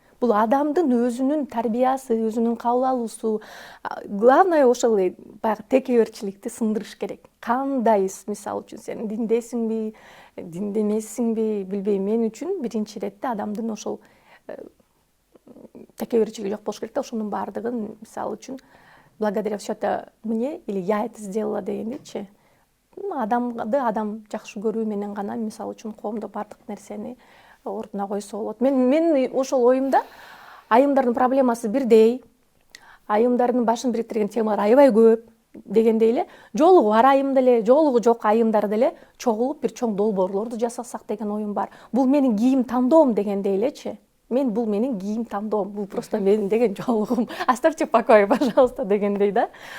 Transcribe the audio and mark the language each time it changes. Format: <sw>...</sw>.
<ky>Бул адамдын өзүнүн тарбиясы, өзүнүн кабыл алуусу. Главное ошол баягы текеберчиликти сындырыш керек. Кандай, мисалы үчүн сен диндесиңби, диндемесиңби, билбейм, мен үчүн биринчи иретте адамдын ошол текеберчилиги жок болуш керек да. Ошонун баардыгын, мисалы үчүн,</ky> <ru>благодаря все это мне или я это сделала</ru> <ky>дегендейчи. Адамды адам жакшы көрүү менен гана, мисалы үчүн, коомдо баардык нерсени ордуна койсо болот. Мен ошол оюмда айымдардын проблемасы бирдей, айымдардын башын бириктирген темалар аябай көп дегендей эле, жолугу бар айым деле, жолугу жок айымдар деле чогулуп бир чоң долбоорлорду жасасак деген оюм бар. Бул менин кийим тандоом дегендей элечи. Бул менин кийим тандоом, бул просто менин деген жолугум.</ky> <ru>Оставьте в покое, пожалуйста,</ru> <ky>дегендей да.</ky>